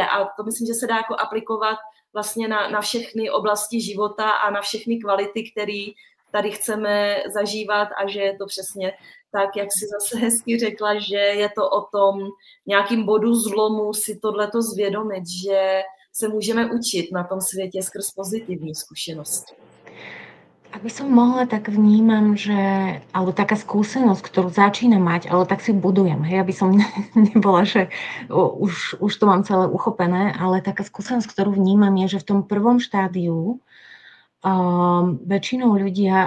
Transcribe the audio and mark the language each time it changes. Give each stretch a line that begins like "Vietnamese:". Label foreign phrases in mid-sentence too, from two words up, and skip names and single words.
Czech: A to myslím, že se dá jako aplikovat vlastně na všechny oblasti života a na všechny kvality, které tady chceme zažívat a že je to přesně tak, jak si zase hezky řekla, že je to o tom nějakým bodu zlomu si tohleto zvědomit, že se můžeme učit na tom světě skrz pozitivní zkušenosti.
Slovak: Ak by som mohla, tak vnímam, že, alebo taká skúsenosť, ktorú začínam mať, ale tak si budujem, hej, aby som nebola, že už to mám celé uchopené, ale taká skúsenosť, ktorú vnímam, je, že v tom prvom štádiu väčšinou ľudia, a